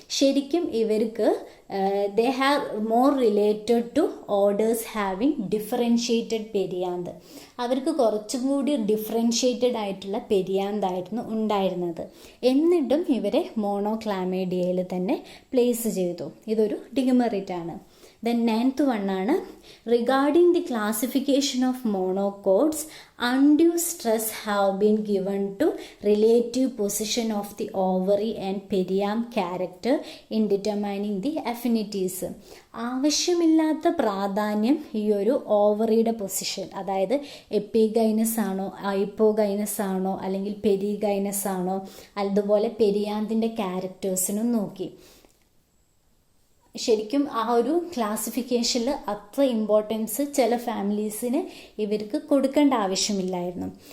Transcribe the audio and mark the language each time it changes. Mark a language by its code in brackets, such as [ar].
[ml] ശരിക്കും ഇവർക്ക് [en] They have more related to orders having differentiated perianth. [ml] അവർക്ക് കുറച്ചും കൂടി ഡിഫറൻഷ്യേറ്റഡ് ആയിട്ടുള്ള പെരിയാന്തായിരുന്നു ഉണ്ടായിരുന്നത്. എന്നിട്ടും ഇവരെ മോണോക്ലാമേഡിയയിൽ തന്നെ പ്ലേസ് ചെയ്തു. ഇതൊരു ഡിമെറിറ്റ് ആണ്. [en] Then 9th one ആണ് regarding the classification of monocots, undue stress have been given to relative position of the ovary and perianth character in determining the affinities. [ml] ആവശ്യമില്ലാത്ത പ്രാധാന്യം ഈ ഒരു ഓവറിയുടെ പൊസിഷൻ, അതായത് എപ്പിഗൈനസ് ആണോ ഹൈപ്പോഗൈനസ് ആണോ അല്ലെങ്കിൽ പെരിഗൈനസ് ആണോ, അതുപോലെ പെരിയാന്തിൻ്റെ ക്യാരക്ടേഴ്സിനും നോക്കി. ശരിക്കും ആ ഒരു ക്ലാസിഫിക്കേഷനിൽ അത്ര ഇമ്പോർട്ടൻസ് ചില ഫാമിലീസിന് ഇവർക്ക് കൊടുക്കേണ്ട ആവശ്യമില്ലായിരുന്നു.